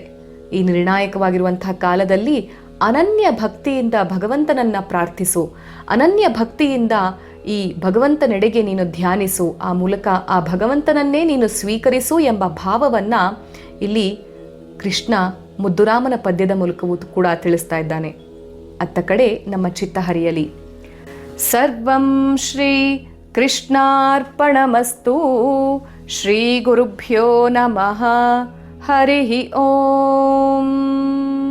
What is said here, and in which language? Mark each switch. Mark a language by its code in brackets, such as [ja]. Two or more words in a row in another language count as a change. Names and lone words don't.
[kn] ಈ ನಿರ್ಣಾಯಕವಾಗಿರುವಂತಹ ಕಾಲದಲ್ಲಿ ಅನನ್ಯ ಭಕ್ತಿಯಿಂದ ಭಗವಂತನನ್ನ ಪ್ರಾರ್ಥಿಸು, ಅನನ್ಯ ಭಕ್ತಿಯಿಂದ ಈ ಭಗವಂತನೆಡೆಗೆ ನೀನು ಧ್ಯಾನಿಸು, ಆ ಮೂಲಕ ಆ ಭಗವಂತನನ್ನೇ ನೀನು ಸ್ವೀಕರಿಸು ಎಂಬ ಭಾವವನ್ನ ಇಲ್ಲಿ ಕೃಷ್ಣ ಮುದ್ದುರಾಮನ ಪದ್ಯದ ಮೂಲಕವೂ ಕೂಡ ತಿಳಿಸ್ತಾ ಇದ್ದಾನೆ. ಅತ್ತ ಕಡೆ ನಮ್ಮ ಚಿತ್ತ ಹರಿಯಲಿ. [sa] ಸರ್ವಂ ಶ್ರೀ ಕೃಷ್ಣಾರ್ಪಣಮಸ್ತು. ಶ್ರೀ ಗುರುಭ್ಯೋ ನಮಃ. ಹರಿ ಓಂ.